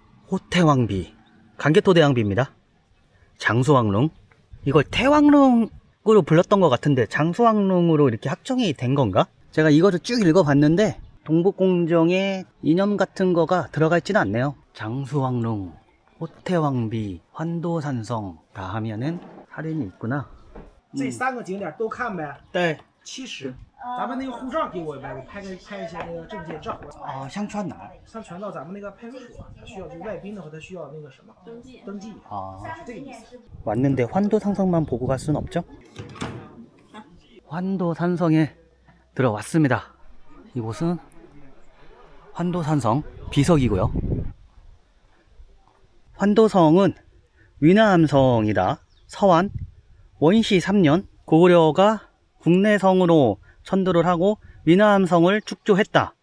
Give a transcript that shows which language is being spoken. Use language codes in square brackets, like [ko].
[ko] 호태왕비, 강개토대왕비입니다. 장수왕릉, 이걸 태왕릉으로 불렀던 것 같은데 장수왕릉으로 이렇게 확정이 된 건가? 제가 이거를 쭉 읽어봤는데 동북공정에 이념 같은 거가 들어가 있지는 않네요. 장수왕릉, 호태왕비, 환도산성 다 하면은 할인이 있구나. [zh] 这3个景点都看呗？ [ko] 네. [zh] 70。咱们那个护照给我呗，我拍一些那个证件照。啊，上传哪？上传到咱们那个派出所，他需要就外宾的话，他需要那个什么登记。 아, 是这个意思。 [ko] 왔는데 환도산성만 보고 갈 수는 없죠? 환도산성에 들어왔습니다. 이곳은 환도산성 비석이고요. 환도성은 위남성이다. 서완 원시 3년 고구려가 국내성으로 천도를 하고 위남성을 축조했다.